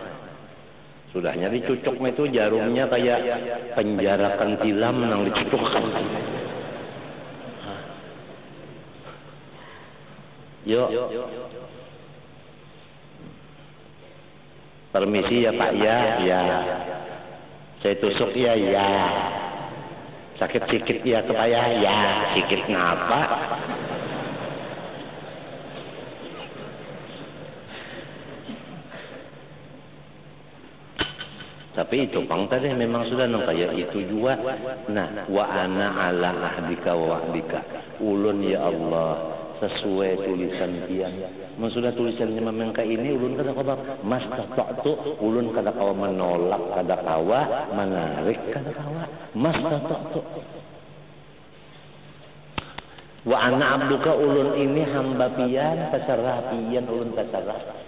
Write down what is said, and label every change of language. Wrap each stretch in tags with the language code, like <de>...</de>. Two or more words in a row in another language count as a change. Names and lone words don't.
<bjn>Sudahnya dicucuk itu jarumnya kayak penjarakan tilam nang dicucukkan.</bjn> <id>Yuk. Permisi ya Pak, ya. Saya tusuk ya.</id> <ms>Sakit sikit ya kepaya, ya. Sikit ngapa?</ms> <bjn>Tapi itu bang tadi memang sudah nang kayak itu juga. Nah,</bjn> <ar>wa ana ala ahdika wa wa'dika.</ar> <bjn>Ulun ya Allah sesuai tulisan tiang. Sudah tulisannya memang kayak ini, ulun kada kawa mas tata'tu, ulun kada kawa menolak, kada kawa menarik, kada kawa mas tata'tu.</bjn> <ar>Wa ana abduka,</ar> <bjn>ulun ini hamba pian, pasarah pian, ulun pasarah.</bjn>